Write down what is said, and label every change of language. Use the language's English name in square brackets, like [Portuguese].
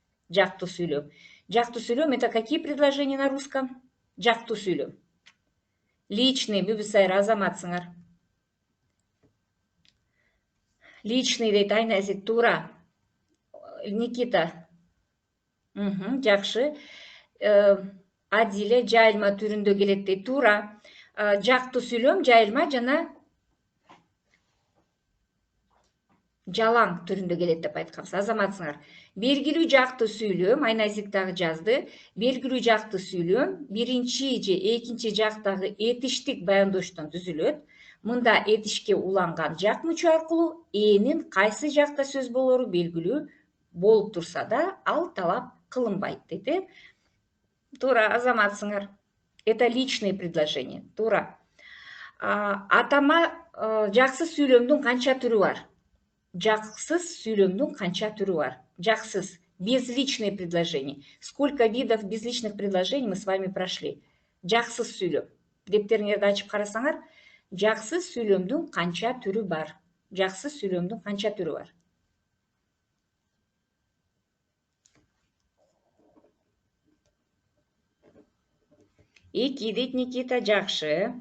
[Kyrgyz] Жактуу сүйлөм. Жактуу сүйлөм [Russian] — это какие предложения на русском? Жактуу сүйлөм. [Kyrgyz] Личный, Бүбүсайра, азаматсыңар. Личный дейт Айназик, туура. Никита. Жакшы. Адиле жайылма түрүндө келет дейт, туура. Жактуу сүйлөм жайылма жана жалаң түрүндө келет деп айтканбыз. Азаматсыңар. Белгилүү жактуу сүйлөм, Айназик дагы жазды. Белгилүү жактуу сүйлөм биринчи же экинчи жактагы этиштик баяндоочтон түзүлөт. Мында этишке уланган жак мүчө аркылуу энин кайсы жакта сөз болору белгилүү болуп турса да, ал талап кылынбайт дейт. Туура, азаматсыңар. [Russian] Это личные предложения. [Kyrgyz] Туура. Атама жаксыз сүйлөмдүн канча түрү бар? Жаксыз сүйлөмдүн канча түрү бар? Жаксыз. [Russian] Безличные предложения. Сколько видов безличных предложений мы с вами прошли? [Kyrgyz] Жаксыз сүйлөм. Дептериңерди ачып карасаңар, жаксыз сүйлөмдүн канча түрү бар? Жаксыз сүйлөмдүн канча түрү бар? Эки дейт Никита, жакшы.